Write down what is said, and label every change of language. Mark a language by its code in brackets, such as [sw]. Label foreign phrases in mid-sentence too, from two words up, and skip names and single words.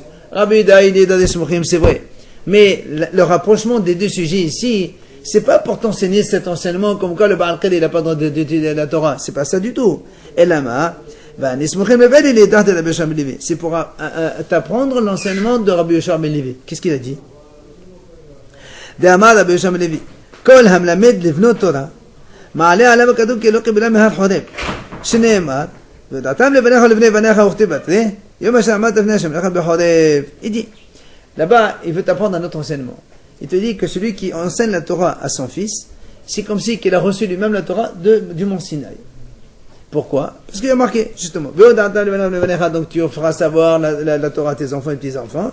[fr] Rabbi Yehuda il est dans des Smuchim, c'est vrai. Mais le rapprochement des deux sujets ici, c'est pas pour t'enseigner cet enseignement comme quoi le Ba'al-Qed il n'a pas le droit d'étudier la Torah. C'est pas ça du tout. Elama, c'est pour t'apprendre l'enseignement de Rabbi Yoshua ben Levi. Qu'est-ce qu'il a dit? [he] דאמר רבי יהושע בן לוי, כל המלמד לבנות תורה, מעלה עליו הכתוב כי לא קיבלה מהר חורב, שנאמר, ודעתם לבניך ולבני בניך וכתיב בתרי, יום אשר עמדת לפני השם לך בחורב. [fr] Il dit, là-bas, il veut t'apprendre un autre enseignement. Il te dit que celui qui enseigne la Torah à son fils, c'est comme si qu'il a reçu lui-même la Torah du mont Sinaï. Pourquoi? Parce qu'il y a marqué, justement, donc tu feras savoir la Torah à tes enfants et petits-enfants.